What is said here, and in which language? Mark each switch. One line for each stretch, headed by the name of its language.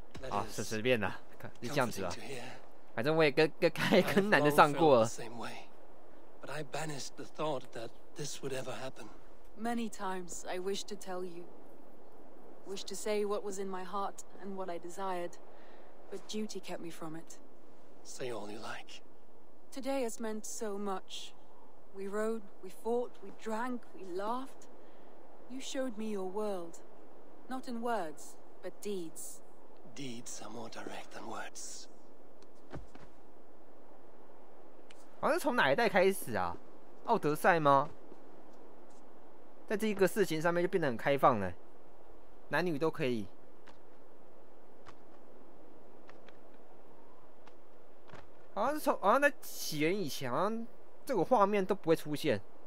Chinese: 好，随便啦，就这样子啊。反正我也跟男的上过了。
English: But I banished the thought that this would ever happen. Many times I wished to tell you. Wished to say what was in my heart and what I desired, but duty kept me from it. Say all you like. Today has meant so much. We rode, we fought, we drank, we laughed. You showed me your world. Not in words, but deeds. Deeds are more direct than words.
Chinese: 好像是从哪一代开始啊？奥德赛吗？在这一个事情上面就变得很开放了，男女都可以。好像在起源以前，好像这个画面都不会出现。